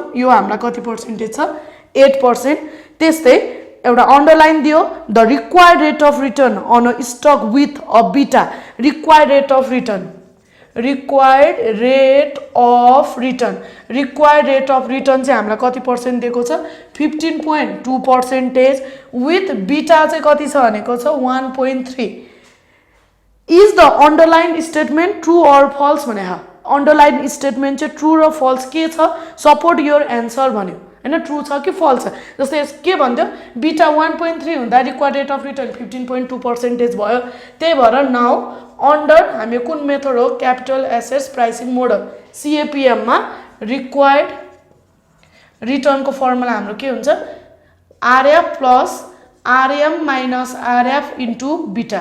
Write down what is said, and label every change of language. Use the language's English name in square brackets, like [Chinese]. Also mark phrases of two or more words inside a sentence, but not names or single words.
[Nepali] यो हामीलाई कति पर्सेन्टेज छ, 8%। त्यस्तै एउटा अन्डरलाइन दियो, [English] the required rate of return on a stock with a beta. required rate of return [Nepali] चाहिँ हामीलाई कति पर्सेन्ट दिएको छ, 15.2%। [English] with beta [Nepali] चाहिँ कति छ भनेको छ 1.3। [English] is the underline statement true or false [Nepali] भने [English] underline statement [Nepali] चाहिँ ट्रू र फल्स के छ, [English] support your answer [Nepali] भन्यो हैन, ट्रू छ कि फल्स छ। जस्तै के भन्थ्यो, बीटा 1.3 हुँदा [English] required rate of return [Nepali] 15.2% भयो। त्यही भएर [English] now under [Nepali] हामी कुन मेथड हो, [English] capital assets pricing model CAPM [Nepali] मा [English] required return [Nepali] को फर्मुला हाम्रो के हुन्छ, [English] RF plus RM minus RF into beta.